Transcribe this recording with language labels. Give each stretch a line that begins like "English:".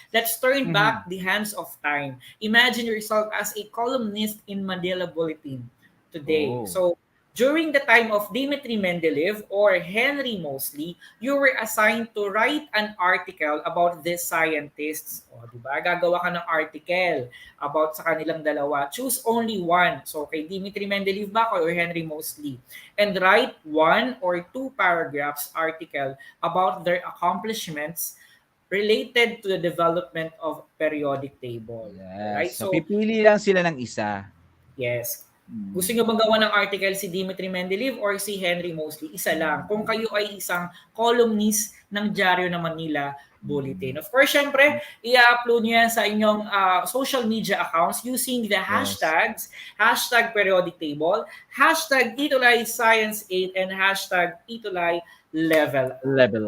English: Let's turn back the hands of time. Imagine yourself as a columnist in Manila Bulletin today. So, during the time of Dmitry Mendeleev or Henry Moseley, you were assigned to write an article about these scientists.
Filipino: O, diba? Gagawa ka ng article about sa kanilang dalawa.
English: Choose only one. So, kay Dmitry Mendeleev ba or Henry Moseley? And write 1 or 2 paragraphs article about their accomplishments related to the development of periodic table. Yes. Right?
Filipino: So, pipili lang sila ng isa. Yes. Gusto nyo bang gawa ng article si Dmitry Mendeleev or si Henry Moseley? Isa lang. Kung kayo ay isang columnist ng Diaryo ng Manila Bulletin.
English: Of course, syempre, i-upload nyo yan sa inyong social media accounts using the hashtags, hashtag periodic table, hashtag ETUlay Science 8, and hashtag ETUlay Level